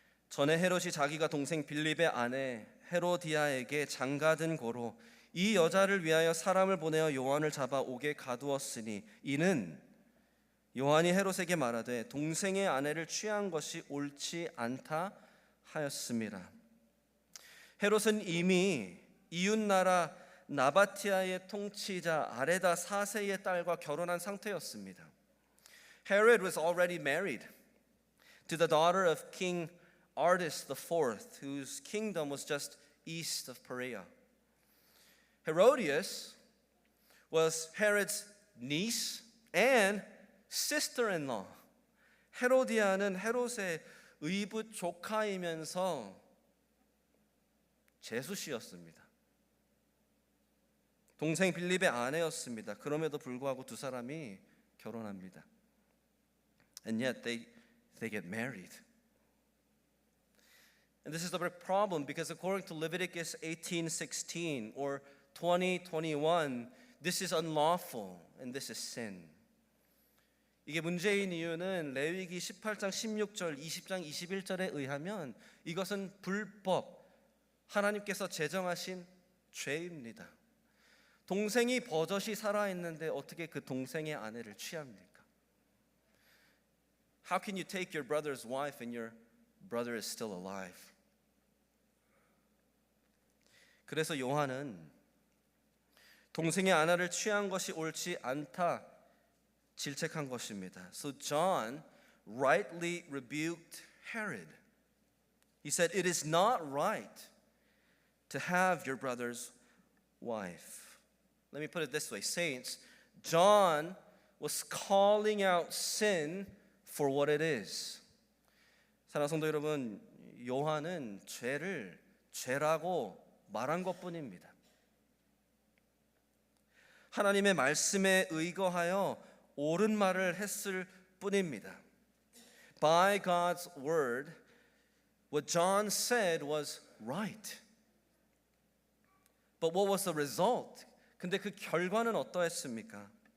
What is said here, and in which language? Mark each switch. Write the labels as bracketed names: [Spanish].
[Korean] 전에 헤롯이 자기가 동생 빌립의 아내 헤로디아에게 장가든 고로 이 여자를 위하여 사람을 보내어 요한을 잡아 옥에 가두었으니 이는 요한이 헤롯에게 말하되 동생의 아내를 취한 것이 옳지 않다 하였습니다. 헤롯은 이미 이웃나라 나바티아의 통치자 아레다 4세의 딸과 결혼한 상태였습니다. [English] Herod was already married to the daughter of King Artis IV, whose kingdom was just east of Perea. Herodias was Herod's niece and sister-in-law. [Korean] 헤로디아는 헤롯의 의붓 조카이면서 제수씨였습니다. 동생 빌립의 아내였습니다. 그럼에도 불구하고 두 사람이 결혼합니다. [English] And yet they get married. And this is the problem because according to Leviticus 18:16 or 20:21, this is unlawful and this is sin. [Korean] 이게 문제인 이유는 레위기 18장 16절, 20장 21절에 의하면 이것은 불법, 하나님께서 제정하신 죄입니다. 동생이 버젓이 살아있는데 어떻게 그 동생의 아내를 취합니까? [English] How can you take your brother's wife and your brother is still alive? [Korean] 그래서 요한은 동생의 아내를 취한 것이 옳지 않다 질책한 것입니다. [English] So John rightly rebuked Herod. He said, "It is not right to have your brother's wife." Let me put it this way, saints. John was calling out sin for what it is. [Korean] 사랑하는 성도 여러분, 요한은 죄를 죄라고 말한 것뿐입니다. 하나님의 말씀에 의거하여 옳은 말을 했을 뿐입니다. [English] By God's word, what John said was right. But what was the result? [Korean] 근데 그 결과는 어떠했습니까?